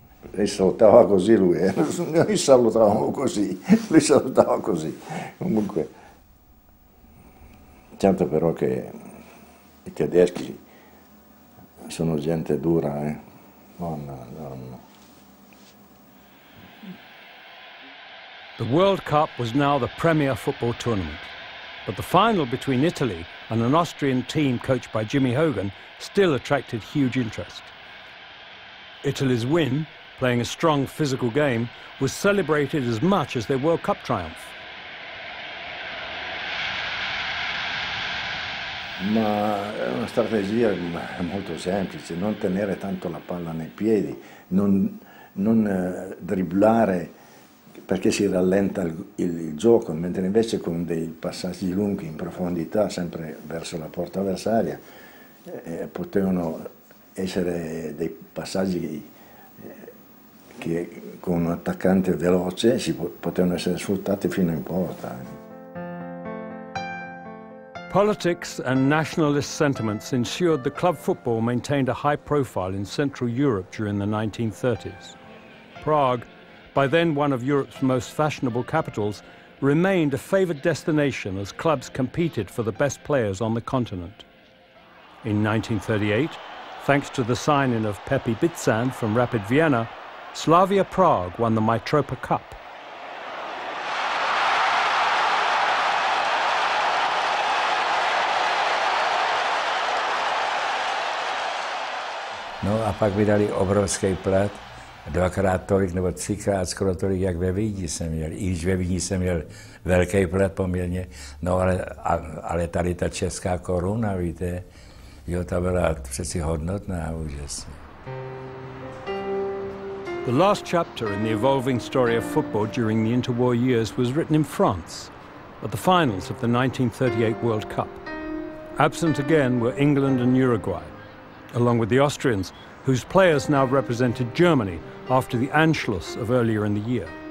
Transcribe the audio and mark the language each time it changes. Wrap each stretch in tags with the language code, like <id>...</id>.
<it>Lei salutava così lui, noi salutavamo così, lui salutava così. Comunque, certo però che i tedeschi sono gente dura, non.</it> <en>The World Cup was now the premier football tournament, but the final between Italy and an Austrian team coached by Jimmy Hogan still attracted huge interest. Italy's win, playing a strong physical game, was celebrated as much as their World Cup triumph.</en> <it>Ma è una strategia molto semplice, non tenere tanto la palla nei piedi, non dribblare perché si rallenta il gioco, mentre invece con dei passaggi lunghi in profondità, sempre verso la porta avversaria, potevano essere dei passaggi che con un attaccante veloce potevano essere sfruttati fino in porta.</it> <en>Politics and nationalist sentiments ensured that club football maintained a high profile in Central Europe during the 1930s. Prague, by then one of Europe's most fashionable capitals, remained a favoured destination as clubs competed for the best players on the continent. In 1938, thanks to the signing of Pepi Bitzan from Rapid Vienna, Slavia Prague won the Mitropa Cup.</en> <cs>No a pak mi dali obrovský plat, dvakrát tolik nebo třikrát skoro tolik, jak ve Vídni jsem měl. I když ve Vídni jsem měl velký plat poměrně, no ale tady ta česká koruna, víte, jo, ta byla přeci hodnotná úžasně.</cs> <en>The last chapter in the evolving story of football during the interwar years was written in France, at the finals of the 1938 World Cup. Absent again were England and Uruguay, along with the Austrians, whose players now represented Germany after the Anschluss of earlier in the year.</en>